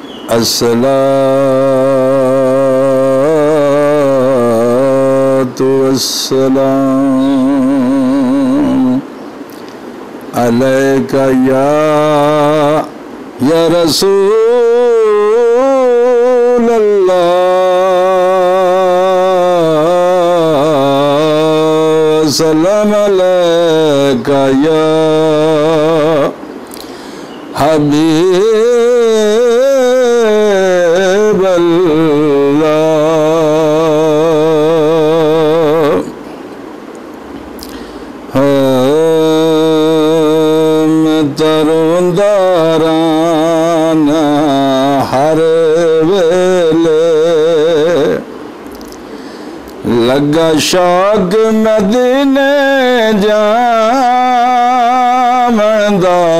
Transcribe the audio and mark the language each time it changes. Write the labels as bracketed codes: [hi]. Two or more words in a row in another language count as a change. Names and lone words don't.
[ar] الصلاة والسلام عليك يا رسول الله سلام عليك يا حبيب الله. [pa] میں تروندارانہ ہر ویلے لگا شوق مدینے جاوندا.